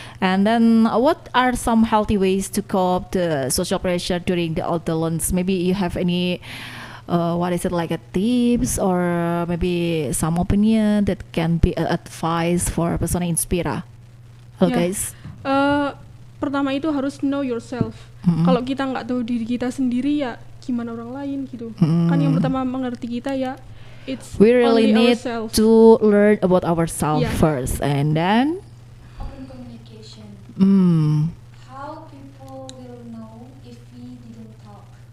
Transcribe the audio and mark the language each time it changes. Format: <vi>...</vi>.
<en>And then what are some healthy ways to cope the social pressure during the adolescence? Maybe you have any like a tips or maybe some opinion that can be advice for Persona Inspira.</en> <id>Halo guys. Pertama itu harus</id> <en>know yourself.</en> <id>Kalau kita nggak tahu diri kita sendiri ya gimana orang lain gitu. Kan yang pertama mengerti kita ya</id> <en>we really need ourselves. to learn about ourselves first, and then Open communication. How people will know if we didn't talk.</en>